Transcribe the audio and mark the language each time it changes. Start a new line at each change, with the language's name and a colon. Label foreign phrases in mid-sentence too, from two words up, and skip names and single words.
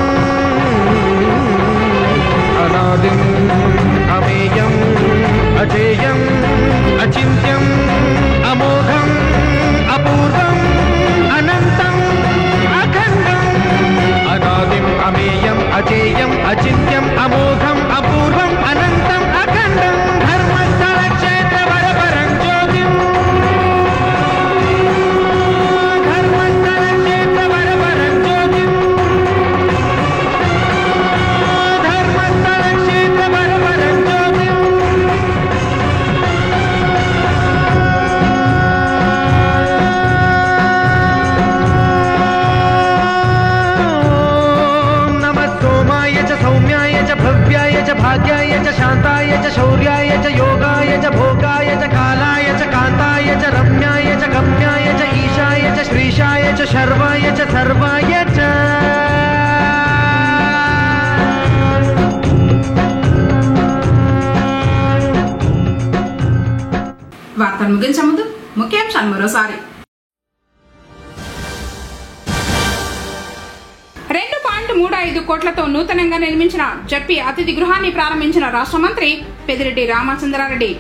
Sanskrit: अनादिं अमेयं अजेयं अचिन्त्यं अमोघं अपूर्वं अनन्तं अखण्डं अनादिं अमेयं अजेयं अचिन्त्यं अमोघं अपूर्वं अनन्तं अखण्डं धर्मस्थल क्षेत्र वरपरं ज्योतिं धर्मस्थल क्षेत्र वरपरं ज्योतिं धर्मस्थल क्षेत्र वरपरं ज्योतिं भव्याय च भाग्याय च शान्ताय च शौर्याय च योगाय च भोगाय च कालाय च कान्ताय च रम्याय च गम्याय च ईशाय च श्रीशाय च शर्वाय च सर्वाय च
Telugu: వార్తలు ముగించే ముందు ముఖ్యాంశాలు మరోసారి. 2.35 కోట్లతో నూతనంగా నిర్మించిన జడ్పీ అతిథి గృహాన్ని ప్రారంభించిన రాష్ట్ర మంత్రి పెద్దిరెడ్డి రామచంద్రారెడ్డి.